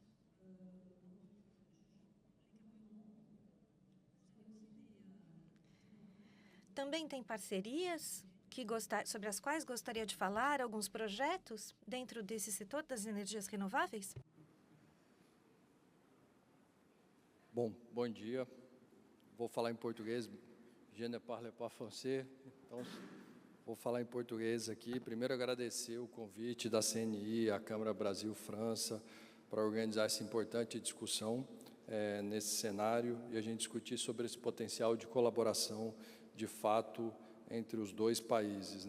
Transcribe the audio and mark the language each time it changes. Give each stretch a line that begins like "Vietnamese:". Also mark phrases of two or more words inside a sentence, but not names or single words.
Portuguese: Também tem parcerias sobre as quais gostaria de falar, alguns projetos dentro desse setor das energias renováveis? Bom dia. Vou falar em português.
French: Je ne parle pas français.
Portuguese: Então, vou falar em português aqui. Primeiro, agradecer o convite da CNI, a Câmara Brasil-França, para organizar essa importante discussão nesse cenário e a gente discutir sobre esse potencial de colaboração, de fato, entre os dois países, né?